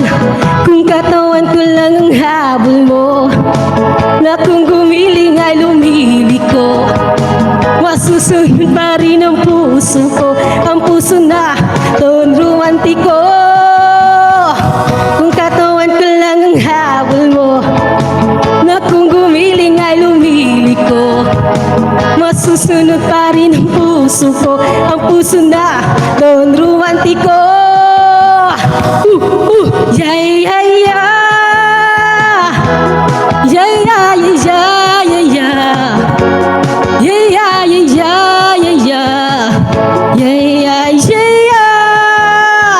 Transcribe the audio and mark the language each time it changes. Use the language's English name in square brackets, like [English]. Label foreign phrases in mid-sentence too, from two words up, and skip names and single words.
[Filipino] Kung katawan ko lang ang habol mo, na kung gumiling ay lumiliko, masusunod pa rin ang puso ko, ang puso na doon romantiko. Kung katawan ko lang ang habol mo, na kung gumiling ay lumiliko, masusunod pa rin ang puso ko, ang puso na doon romantiko. [English] Yeah, yeah, yeah. Yeah, yeah, yeah, yeah, yeah. Yeah, yeah, yeah, yeah, yeah. Yeah, yeah, yeah, yeah.